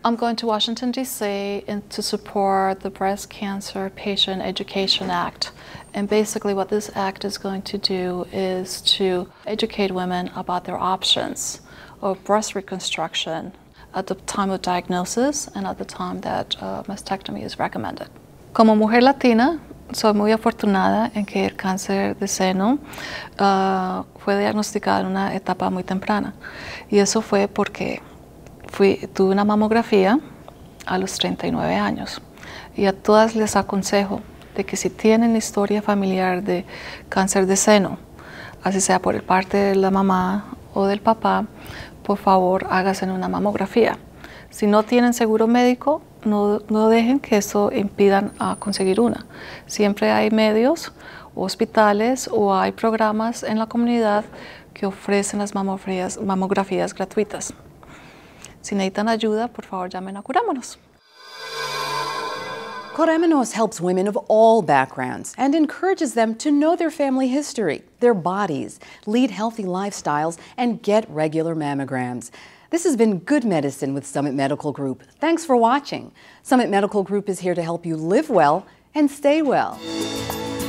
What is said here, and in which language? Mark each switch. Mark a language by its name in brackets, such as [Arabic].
[English] I'm going to Washington, D.C. to support the Breast Cancer Patient Education Act. And basically what this act is going to do is to educate women about their options of breast reconstruction at the time of diagnosis and at the time that mastectomy is recommended. [Spanish] Como mujer latina, soy muy afortunada en que el cáncer de seno fue diagnosticado en una etapa muy temprana. Y eso fue porque tuve una mamografía a los 39 años. Y a todas les aconsejo de que si tienen historia familiar de cáncer de seno, así sea por parte de la mamá o del papá, por favor háganse una mamografía. Si no tienen seguro médico, no dejen que eso impidan a conseguir una. Siempre hay medios, hospitales o hay programas en la comunidad que ofrecen las mamografías gratuitas. Si necesitan ayuda, por favor llamen a Curámonos. [English] Curámonos helps women of all backgrounds and encourages them to know their family history, their bodies, lead healthy lifestyles, and get regular mammograms. This has been Good Medicine with Summit Medical Group. Thanks for watching. Summit Medical Group is here to help you live well and stay well.